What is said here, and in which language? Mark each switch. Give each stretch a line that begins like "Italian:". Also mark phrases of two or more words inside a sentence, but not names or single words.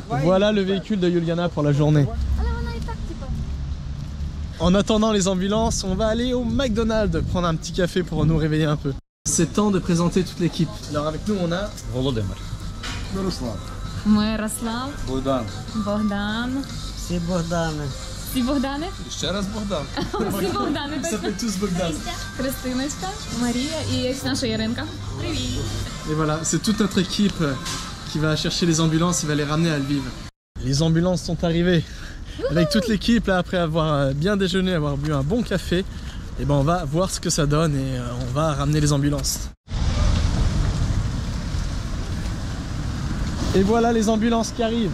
French: Voilà le véhicule de Juliana pour la journée. En attendant les ambulances, on va aller au McDonald's prendre un petit café pour nous réveiller un peu. C'est temps de présenter toute l'équipe. Alors avec nous on a Volodymyr. Miroslav. Bogdan. Bogdan. C'est Bogdan.
Ukrainian: Всі Богдани? Ще раз Богдан. Всі Богдани.
French: Ils s'appellent tous Bogdan.
Ukrainian: Христиночка, Марія і наша Яринка. Привіт.
French: Et voilà, c'est toute notre équipe qui va chercher les ambulances et va les ramener à Lviv. Les ambulances sont arrivées. Avec toute l'équipe, là, après avoir bien déjeuné, avoir bu un bon café, et ben on va voir ce que ça donne et on va ramener les ambulances. Et voilà les ambulances qui arrivent.